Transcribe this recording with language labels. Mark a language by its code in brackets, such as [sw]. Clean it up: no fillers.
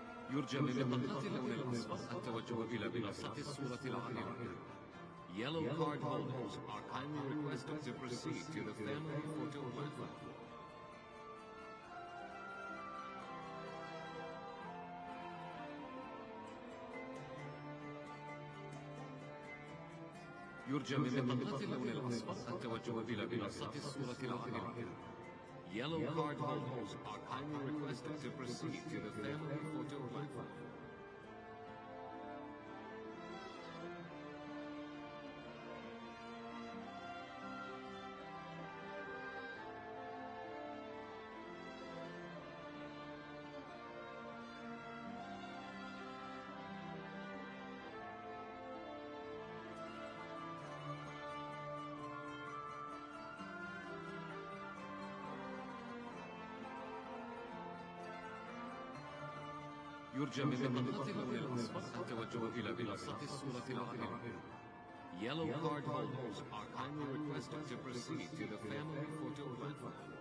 [ar] يرجى من بطاقات اللون الأصفر التوجه إلى منصة الصورة العالية. [en] Yellow card holders are kindly requested to proceed to the family photo platform. [ar] يرجى من بطاقات اللون الأصفر التوجه إلى منصة الصورة العالية. [en] Yellow card holders are kindly requested to proceed to the family photo platform. [ar] يرجى من بطاقات اللون الأصفر التوجه إلى منصة الصورة العالية. [en] Yellow card holders are kindly requested to proceed to the family photo platform.